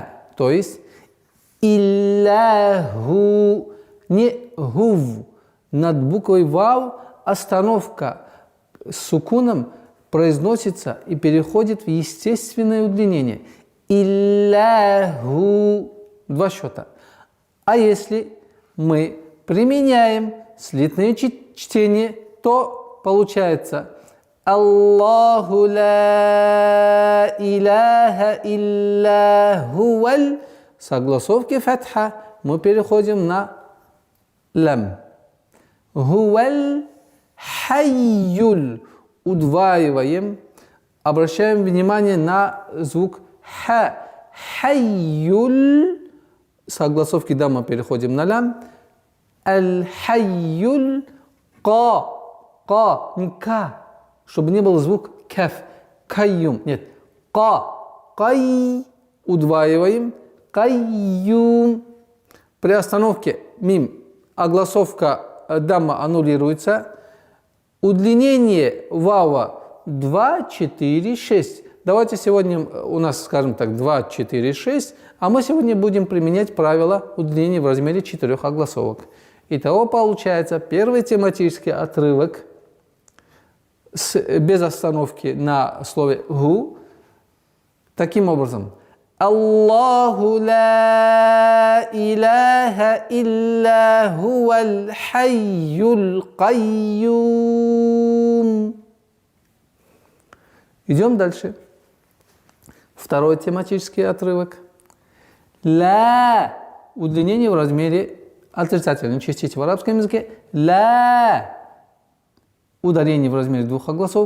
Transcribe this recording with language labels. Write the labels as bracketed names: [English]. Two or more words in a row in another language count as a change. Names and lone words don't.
[Russian] То есть илляху, не гув, над буквой вав остановка с сукуном произносится и переходит в естественное удлинение. Илляху. 2 счета. А если мы применяем слитное чтение, то получается [Arabic] الله لا إله إلا هو ال. [Russian] С огласовки фатха мы переходим на лам. [Arabic] هو الحي. [Russian] Удваиваем. Обращаем внимание на звук ха. Хайюль. С огласовки дамма переходим на лям. [Arabic] الحي ق. [Russian] Ка. Не ка. Чтобы не был звук каф. Кайюм. Нет. Ка. Кай. Удваиваем. Кайюм. При остановке мим огласовка дамма аннулируется. Удлинение вава 2, 4, 6. Давайте сегодня у нас, скажем так, 2, 4, 6, а мы сегодня будем применять правило удлинения в размере 4 огласовок. Итого получается первый тематический отрывок без остановки на слове гу. Таким образом, [Arabic] الله لا إله إلا هو الحي القيوم. [Russian] Идем дальше. Второй тематический отрывок. Ла. Удлинение в размере отрицательной частицы в арабском языке. Ла. Ударение в размере 2 огласовок.